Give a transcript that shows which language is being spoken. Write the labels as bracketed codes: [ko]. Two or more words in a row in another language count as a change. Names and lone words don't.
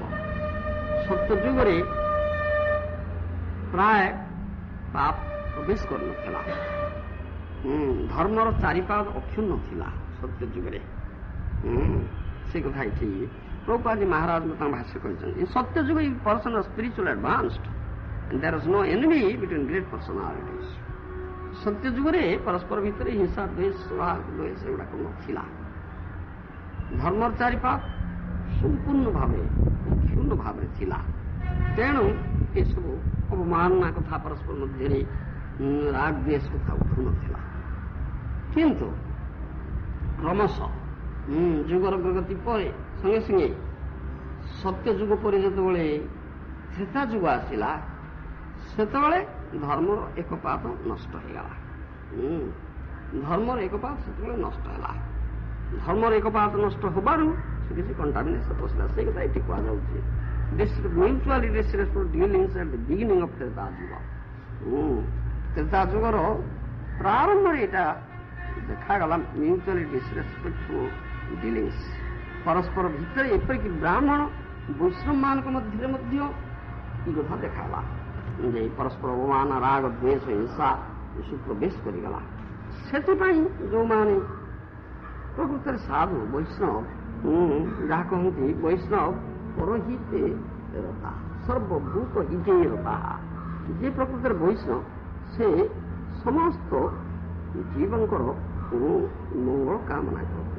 [or] ସତ୍ୟ ଯୁଗରେ ପ୍ରାୟ ପାପ ପ୍ରବେଶ କରୁନଥିଲା, ଧର୍ମର ଚାରିପାଦ ଅକ୍ଷୁଣ୍ଣ ଥିଲା ସତ୍ୟ ଯୁଗରେ। ସେ କଥା ଏଠି ପ୍ରଭୁପାଦ ମହାରାଜ ତାଙ୍କ ଭାଷ୍ୟ କହିଛନ୍ତି। [en] ସତ୍ୟ ଯୁଗ person spiritual advanced and there is no enemy between great personalities. [or] ସତ୍ୟ ଯୁଗରେ ପରସ୍ପର ଭିତରେ ହିଂସା ଦ୍ୱେଷ ଏଗୁଡ଼ାକ ନଥିଲା। ଧର୍ମର ଚାରିପାଦ ସମ୍ପୂର୍ଣ୍ଣ ଭାବରେ କ୍ଷୁଣ୍ଣ ଭାବରେ ଥିଲା। ତେଣୁ ଏସବୁ ଅବମାନନା କଥା ପରସ୍ପର ମଧ୍ୟରେ ରାଗ ଦ୍ୱେଷ କଥା ଉଠୁନଥିଲା। କିନ୍ତୁ କ୍ରମଶଃ ଯୁଗର ପ୍ରଗତି ପରେ ସଙ୍ଗେ ସଙ୍ଗେ ସତ୍ୟ ଯୁଗ ପରେ ଯେତେବେଳେ ତ୍ରେତା ଯୁଗ ଆସିଲା, ସେତେବେଳେ ଧର୍ମର ଏକପାତ ନଷ୍ଟ ହେଇଗଲା। ଧର୍ମର ଏକପାତ ସେତେବେଳେ ନଷ୍ଟ ହେଲା। ଧର୍ମର ଏକପାତ ନଷ୍ଟ ହେବାରୁ ସେ କିଛି କଣ୍ଟାମିନେସନ ପଶିଲା। ସେଇ କଥା ଏଠି କୁହାଯାଉଛି [en] mutually disrespectful dealings at the beginning of ତ୍ରେତା ଯୁଗ। [or] ତ୍ରେତା ଯୁଗର ପ୍ରାରମ୍ଭରେ ଏଇଟା ଦେଖାଗଲା [en] mutually disrespectful dealings। [or] ପରସ୍ପର ଭିତରେ ଏପରିକି ବ୍ରାହ୍ମଣ ବୈଷ୍ଣବମାନଙ୍କ ମଧ୍ୟରେ ମଧ୍ୟ ଏ କଥା ଦେଖାଗଲା ଯେ ପରସ୍ପର ଅବମାନ ରାଗ ଦ୍ୱେଷ ହିଂସା ଏସବୁ ପ୍ରବେଶ କରିଗଲା। ସେଥିପାଇଁ ଯେଉଁମାନେ ପ୍ରକୃତରେ ସାଧୁ ବୈଷ୍ଣବ, ଯାହା କହନ୍ତି [sa] ବୈଷ୍ଣବ ପରହିତେ ରତା ସର୍ବଭୂତ ହିତେ ରତା, [or] ଯେ ପ୍ରକୃତରେ ବୈଷ୍ଣବ ସେ ସମସ୍ତ ଜୀବଙ୍କର ମଙ୍ଗଳ କାମନା କରନ୍ତି।